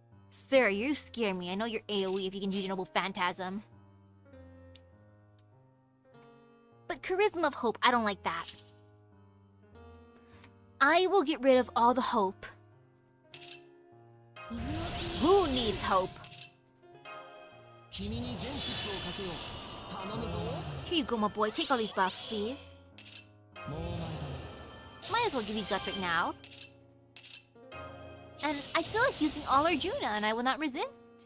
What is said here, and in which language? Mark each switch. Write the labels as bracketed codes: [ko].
[en] Sir, you scare me. I know you're AoE if you can do Noble Phantasm. But Charisma of Hope, I don't like that. I will get rid of all the hope. Who needs hope? [ja] 君に全チップをかけよう。頼むぞ。 [en] Here you go, my boy. Take all these buffs, please. [ja] もうお前だね。 [en] Might as well give you guts right now. And I feel like using all Arjuna, and I will not resist.